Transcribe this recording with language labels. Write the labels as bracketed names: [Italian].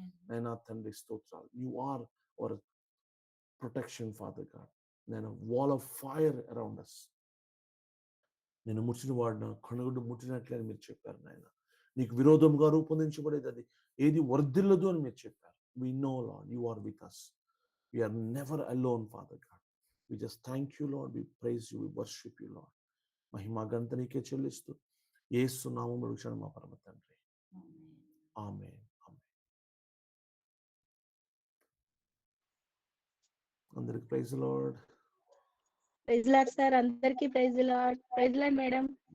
[Telugu] నైనా తండ్రి స్తోత్రాలు. [English] You are our protection father God. [Telugu] నేను [English] Wall of fire around us. [Telugu] నేను ముట్టిన వాడిన కనుగుడ్డు ముట్టినట్లే అని మీరు చెప్పారు నాయన. నీకు విరోధంగా రూపొందించబడేది అది ఏది వర్ధిల్లదు అని మీరు చెప్పారు. [English] We know, Lord, you are with us. We are never alone, Father God. We just thank you, Lord. We praise you. We worship you, Lord. [Telugu] మహిమ ఘనత నీకే చెల్లిస్తూ యేసు నామములో అడుగుచున్నాను మా పరమ తండ్రి. ఆమేన్. ఆమేన్. అందరికి praise lord. Praise lord sir, అందరికీ praise lord. Praise lord madam.